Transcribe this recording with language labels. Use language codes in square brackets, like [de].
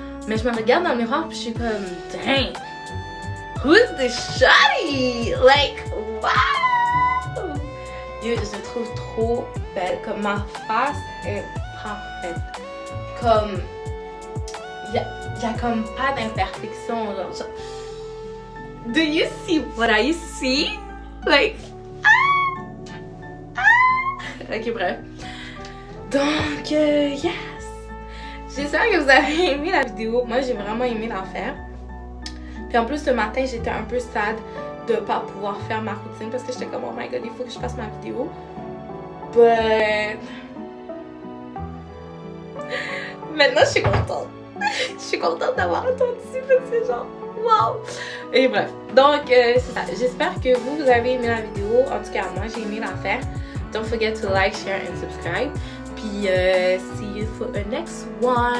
[fr] Mais je me regarde dans le miroir puis je suis comme dang! Who's this shawty? Like, wow! Yo, je trouve trop belle. Comme ma face est parfaite. Comme... y a comme pas d'imperfection. [en] Genre, do you see what I see? Like... [fr] Ok, bref. Donc, yes! J'espère que vous avez aimé la vidéo. Moi, j'ai vraiment aimé la faire. Puis en plus, ce matin, j'étais un peu sad de pas pouvoir faire ma routine parce que j'étais comme, oh my god, il faut que je fasse ma vidéo. But... maintenant, je suis contente. Je suis contente d'avoir attendu parce que genre, wow! Et bref, donc, c'est ça. J'espère que vous avez aimé la vidéo. En tout cas, moi, j'ai aimé la faire. [en] Don't forget to like, share and subscribe. Puis, see you for the next one.